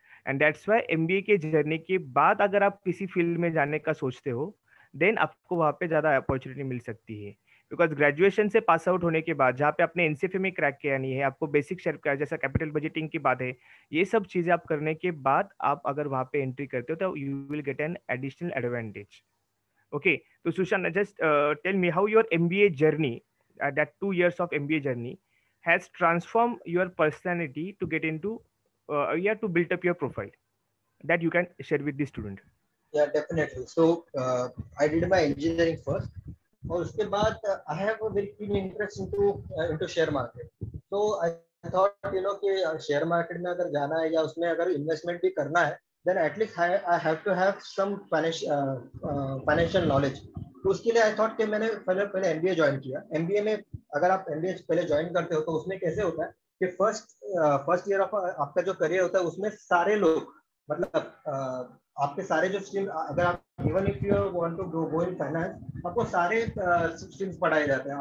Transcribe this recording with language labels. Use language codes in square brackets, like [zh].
[hi] And that's why MBA के journey के बाद अगर आप किसी फील्ड में जाने का सोचते हो देन आपको वहाँ पे ज़्यादा अपॉर्चुनिटी मिल सकती है। बिकॉज ग्रेजुएशन से पास आउट होने के बाद जहाँ पे आपने एनसीएफए में क्रैक किया नहीं है, आपको बेसिक शेयर का जैसा कैपिटल बजटिंग की बात है, ये सब चीज़ें आप करने के बाद आप अगर वहाँ पे एंट्री करते हो तो [en] You will get an additional advantage. Okay, तो Sushant just tell me how your MBA journey, that 2 years of MBA journey has transformed your personality to get into to build up your profile that you can share with the student. Yeah, definitely. So I did my engineering first, [hi] और उसके बाद [en] I have a very keen interest into share market. [hi] So I thought कि share market में अगर जाना है या उसमें अगर इन्वेस्टमेंट भी करना है [en] then at least I have to have some financial knowledge. [hi] तो उसके लिए आई थॉट कि मैंने पहले एमबीए ज्वाइन किया। एमबीए में अगर आप एमबीए पहले ज्वाइन करते हो तो उसमें कैसे होता है कि फर्स्ट ईयर ऑफ आपका जो करियर होता है उसमें सारे लोग, मतलब आपके सारे जो स्ट्रीम, अगर आप [en] even if you want to go in finance, [hi] आपको सारे स्ट्रीम्स पढ़ाए जाते हैं।